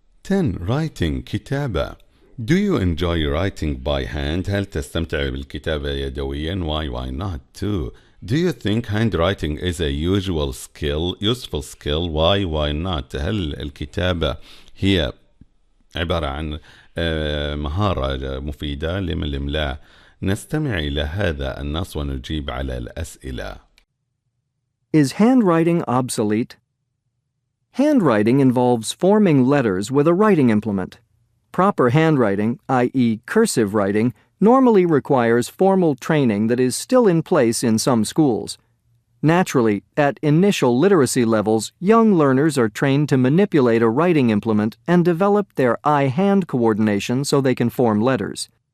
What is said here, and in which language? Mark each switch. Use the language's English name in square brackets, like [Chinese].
[English] 10. Writing كتابة. Do you enjoy writing by hand? [Arabic] هل تستمتع بالكتابة يدويا؟ [English] Why not? 2. Do you think handwriting is a useful skill? Why not? [Arabic] هل الكتابة هي عبارة عن مهارة مفيدة؟ لم لا؟ نستمع إلى هذا النص ونجيب على الأسئلة. [English] Is handwriting obsolete? Handwriting involves forming letters with a writing implement. Proper handwriting, i.e. cursive writing, normally requires formal training that is still in place in some schools. Naturally, at initial literacy levels, young learners are trained to manipulate a writing implement and develop their eye-hand coordination so they can form letters.